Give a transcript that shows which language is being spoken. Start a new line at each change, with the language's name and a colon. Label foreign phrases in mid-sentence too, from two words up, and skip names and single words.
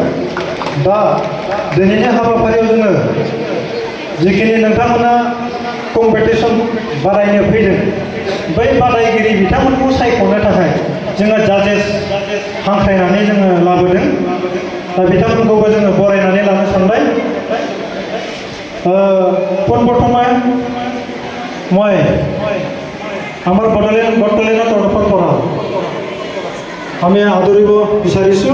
Bodo: दा दिनैनि हाबाफारियाव जोङो जिखिनि नोंथांमोना कम्पिटिसन बादायनो फैदों बै बादायगिरि बिथांमोनखौ सायख'नो थाखाय जोङो जाजेस हांख्रायनानै जोङो लाबोदों। दा बिथांमोनखौबो जोङो बरायनानै लानो सानबाय।
Assamese: পোনপ্ৰথমে মই আমাৰ বড়োলেণ্ড গট টেলেণ্টৰ তৰফৰ পৰা আমি আদৰিব বিচাৰিছোঁ।